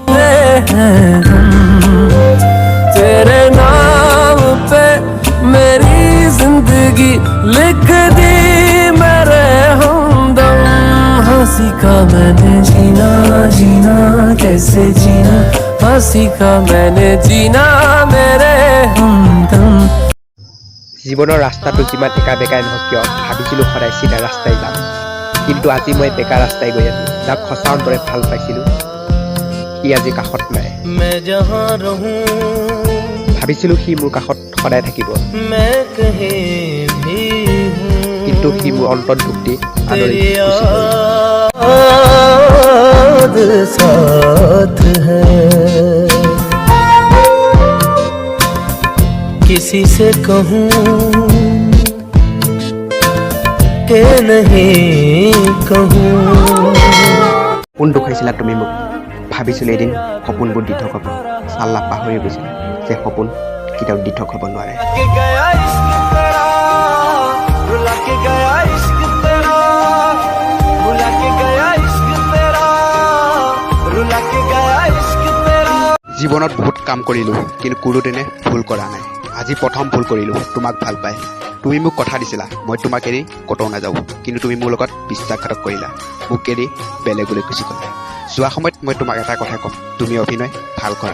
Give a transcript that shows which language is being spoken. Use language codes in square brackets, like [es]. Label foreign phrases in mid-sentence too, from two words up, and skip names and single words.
[hi] तेरे नाम पे मेरी जिंदगी लिख दी मेरे हमदम हंसी का मैंने जीना जीना कैसे जीना हंसी का मैंने जीना मेरे हमदम [as] জীৱনৰ ৰাস্তাটো যিমান একা বেকাই নহওক কিয় ভাবিছিলোঁ সদায় চিধা ৰাস্তাই যাম কিন্তু আজি মই বেকা ৰাস্তাই গৈ আছোঁ যাক সঁচা অন্তৰে ভাল পাইছিলোঁ সি আজি কাষত নাই ভাবিছিলোঁ সি মোৰ কাষত সদায় থাকিব কিন্তু সি মোৰ অন্তৰত দুখ দি আদৰি [hi] किसी से कहूँ के नहीं कहूँ [as] সপোন দুখাইছিলা তুমি মোক ভাবিছিলোঁ এদিন সপোনবোৰ দিঠক হ'ব চাল্লা পাহৰি গৈছিলা যে সপোন কেতিয়াও দিঠক হ'ব নোৱাৰে জীৱনত বহুত কাম কৰিলোঁ কিন্তু কোনোদিনে ভুল কৰা নাই আজি প্ৰথম ভুল কৰিলোঁ তোমাক ভাল পাই তুমি মোক কথা দিছিলা মই তোমাক এৰি ক'তো নাযাওঁ কিন্তু তুমি মোৰ লগত বিশ্বাসঘাতক কৰিলা মোক এৰি বেলেগলৈ গুচি গ'লা যোৱা সময়ত মই তোমাক এটা কথা ক'ম তুমি অভিনয় ভাল কৰা